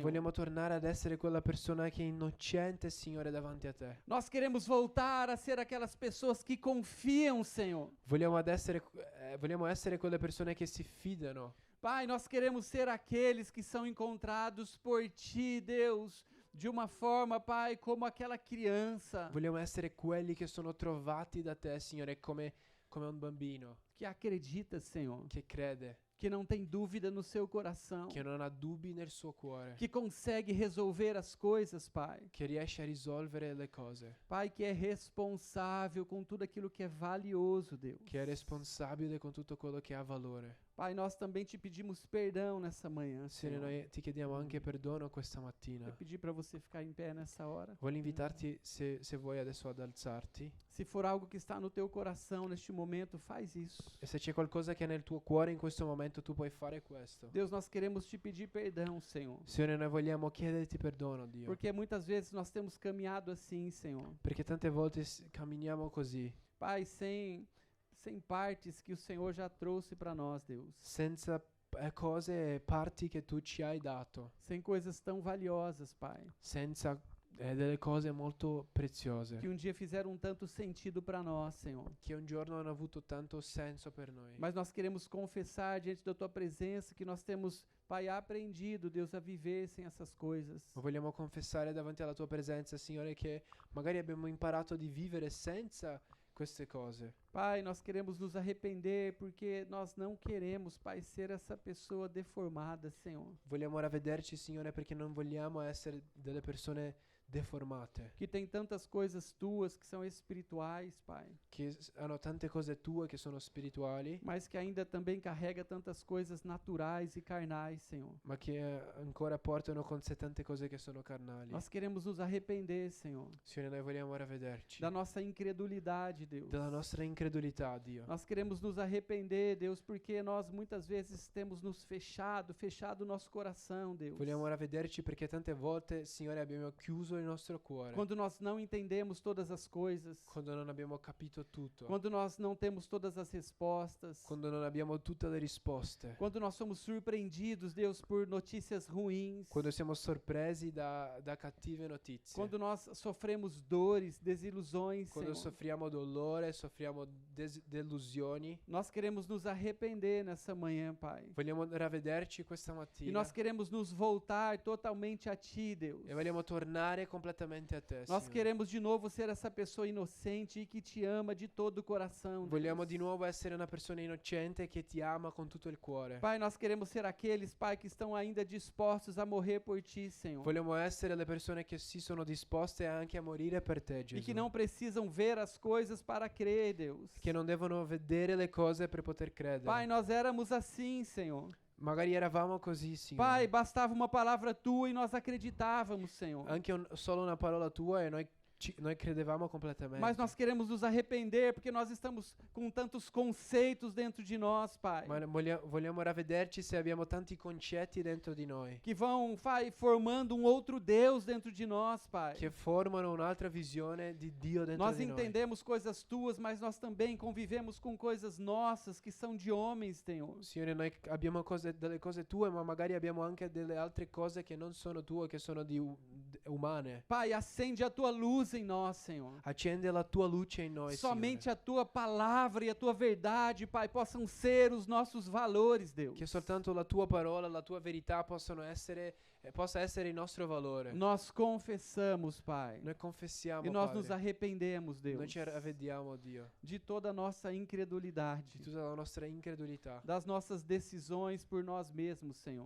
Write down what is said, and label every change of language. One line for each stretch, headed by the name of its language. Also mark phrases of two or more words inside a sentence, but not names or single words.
Italian: Vogliamo tornare ad essere quella persona che è innocente, Signore, davanti a te.
Portuguese: Nós queremos voltar a ser aquelas pessoas que confiam, Senhor.
Italian: Vogliamo essere quelle persone che si fidano.
Portuguese: Pai, nós queremos ser aqueles que são encontrados por Ti, Deus, de uma forma, Pai, como aquela criança
Italian: Vogliamo essere quelli che sono trovati da te, Signore, come un bambino
Portuguese: que acredita, Senhor,
Italian: che crede,
Portuguese: que não tem dúvida no seu coração,
Italian: che non ha dubbi nel suo cuore,
Portuguese: que consegue resolver as coisas, Pai.
Italian: che riesce a risolvere le cose,
Portuguese: Pai, que é responsável com tudo aquilo que é valioso, Deus.
Italian: che è responsabile con tutto quello che ha valore.
Portuguese: Pai, nós também te pedimos perdão nessa manhã,
Italian: Signore,
Portuguese: Senhor.
Italian: noi ti chiediamo anche perdono questa mattina.
Portuguese: Eu pedi para você ficar em pé nessa hora.
Italian: Voglio invitarti, se vuoi adesso, ad alzarti.
Portuguese: Se for algo que está no teu coração neste momento, faz isso.
Italian: E se c'è qualcosa che è nel tuo cuore in questo momento, tu puoi fare questo.
Portuguese: Deus, nós queremos te pedir perdão, Senhor.
Italian: Signore, noi vogliamo chiederti perdono, Dio.
Portuguese: Porque muitas vezes nós temos caminhado assim, Senhor.
Italian: Perché tante volte camminiamo così,
Portuguese: Pai, sem partes que o Senhor já trouxe para nós, Deus.
Italian: senza cose e parti che tu ci hai dato,
Portuguese: Sem coisas tão valiosas, Pai.
Italian: senza delle cose molto preziose,
Portuguese: Que dia fizeram tanto sentido para nós, Senhor.
Italian: che un giorno hanno avuto tanto senso per noi.
Portuguese: Mas nós queremos confessar diante da Tua presença que nós temos, Pai, aprendido, Deus, a viver sem essas coisas.
Italian: Ma vogliamo confessare davanti alla tua presenza, Signore, che magari abbiamo imparato di vivere senza queste cose.
Portuguese: Pai, nós queremos nos arrepender porque nós não queremos, Pai, ser essa pessoa deformada, Senhor.
Italian: Vogliamo ravvederci, Signore, perché non vogliamo essere delle persone deformate,
Portuguese: Que tem tantas coisas Tuas que são espirituais, Pai,
Italian: che hanno tante cose tue che sono spirituali,
Portuguese: mas que ainda também carrega tantas coisas naturais e carnais, Senhor.
Italian: ma che ancora portano con sé tante cose che sono carnali.
Portuguese: Nós queremos nos arrepender, Senhor,
Italian: Signore, noi vogliamo ravvederci
Portuguese: da nossa incredulidade, Deus.
Italian: della nostra incredulità, Dio.
Portuguese: Nós queremos nos arrepender, Deus, porque nós muitas vezes temos nos fechado o nosso coração, Deus.
Italian: Vogliamo ravvederci perché tante volte, Signore, abbiamo chiuso il nostro cuore,
Portuguese: Quando nós não entendemos todas as coisas,
Italian: quando non abbiamo capito tutto,
Portuguese: quando nós não temos todas as respostas,
Italian: quando non abbiamo tutte le risposte,
Portuguese: quando nós somos surpreendidos, Deus, por notícias ruins,
Italian: quando siamo sorpresi da cattive notizie,
Portuguese: quando nós sofremos dores, desilusões,
Italian: quando
Portuguese: Senhor.
Italian: soffriamo dolore, soffriamo delusioni.
Portuguese: Nós queremos nos arrepender nessa manhã, Pai.
Italian: Vogliamo ravvederci questa
Portuguese: E
Italian: mattina
Portuguese: nós queremos nos voltar totalmente a Ti, Deus.
Italian: e vogliamo tornare completamente a te,
Portuguese: Nós
Italian: Signore.
Portuguese: queremos de novo ser essa pessoa inocente e que te ama de todo o coração.
Italian: Vogliamo
Portuguese: Deus.
Italian: di nuovo essere una persona innocente che ti ama con tutto il cuore.
Portuguese: Pai, nós queremos ser aqueles, Pai, que estão ainda dispostos a morrer por Ti, Senhor.
Italian: Vogliamo essere le persone che si sono disposte anche a morire per te,
Portuguese: E
Italian: Gesù.
Portuguese: que não precisam ver as coisas para crer, Deus.
Italian: Che non devono vedere le cose per poter credere.
Portuguese: Pai, nós éramos assim, Senhor.
Italian: Magari eravamo così, Signore.
Portuguese: Pai, bastava uma palavra Tua e nós acreditávamos, Senhor.
Italian: Anche solo una parola tua e noi credevamo completamente.
Portuguese: Mas nós queremos nos arrepender porque nós estamos com tantos conceitos dentro de nós, Pai.
Italian: Ma vogliamo ravvederci se abbiamo tanti concetti dentro di noi
Portuguese: Que vão, Pai, formando um outro Deus dentro de nós, Pai.
Italian: che formano un'altra visione di Dio dentro
Portuguese: Nós
Italian: di noi.
Portuguese: entendemos coisas Tuas, mas nós também convivemos com coisas nossas que são de homens, Senhor.
Italian: Signore, noi abbiamo delle cose tue, ma magari abbiamo anche delle altre cose che non sono tue, che sono umane.
Portuguese: Pai, acende a Tua luz em nós, Senhor.
Italian: Accende la tua luce in noi,
Portuguese: Somente
Italian: Signore.
Portuguese: a Tua palavra e a Tua verdade, Pai, possam ser os nossos valores, Deus.
Italian: Che soltanto la tua parola, la tua verità possa essere il nostro valore.
Portuguese: Nós confessamos, Pai,
Italian: Noi confessiamo,
Portuguese: e nós
Italian: Padre.
Portuguese: nos arrependemos, Deus,
Italian: Noi ci ravvediamo, Dio,
Portuguese: de toda a nossa incredulidade,
Italian: di tutta la nostra incredulità,
Portuguese: das nossas decisões por nós mesmos, Senhor,